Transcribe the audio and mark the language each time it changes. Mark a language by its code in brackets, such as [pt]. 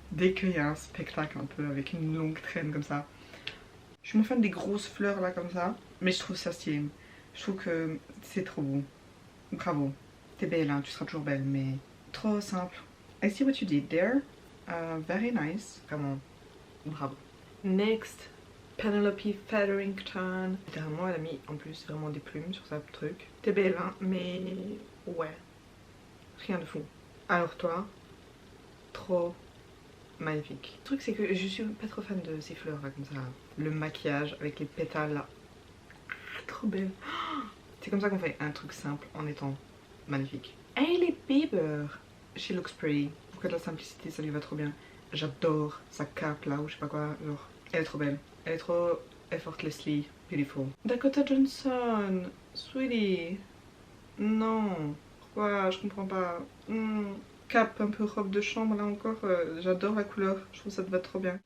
[fr] Dès qu'il y a un spectacle un peu avec une longue traîne comme ça. Je suis moins fan des grosses fleurs là comme ça. Mais je trouve ça stylé. Je trouve que c'est trop beau. Bravo. T'es belle hein, tu seras toujours belle mais trop simple. [en] I see what you did there. Very nice. Vraiment, bravo. Next. [fr] Penelope Featherington. Littéralement, elle a mis en plus vraiment des plumes sur sa truc. T'es belle, hein, mais ouais, rien de fou. Alors toi, trop magnifique. Le truc, c'est que je suis pas trop fan de ces fleurs là, comme ça. Le maquillage avec les pétales là. Trop belle. C'est comme ça qu'on fait un truc simple en étant magnifique. [en] Hailey Bieber, she looks pretty. [fr] Pourquoi de la simplicité, ça lui va trop bien. J'adore sa cape là, ou je sais pas quoi, genre. Elle est trop belle. Elle est trop effortlessly beautiful. Dakota Johnson, sweetie. Non. Pourquoi? Je comprends pas. Cap un peu robe de chambre là encore, j'adore la couleur, je trouve que ça te va trop bien.